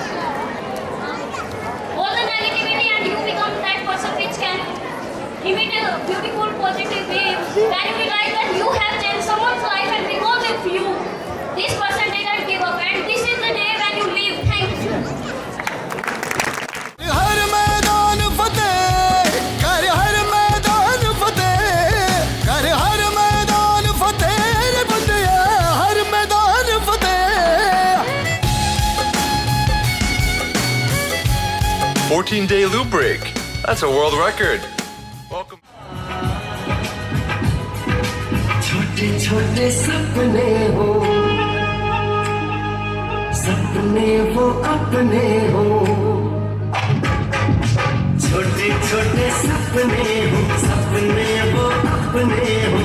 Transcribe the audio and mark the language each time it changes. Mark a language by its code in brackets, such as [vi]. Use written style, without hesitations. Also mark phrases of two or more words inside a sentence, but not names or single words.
[en] All the negativity and you become that person which can emit a beautiful positive wave. Can you realize that you have changed someone's life and because of you, this person didn't give up and this is the day when you leave. Thank you. [hi] हर मैदान फतेह कर, हर मैदान फतेह कर, हर मैदान फतेह रे बंदिया, हर मैदान फतेह। [en] 14-day loop break. That's a world record. Welcome. [hi] छोटे छोटे सपने हो, सपने वो अपने हो। छोटे छोटे सपने हो, सपने वो अपने हो।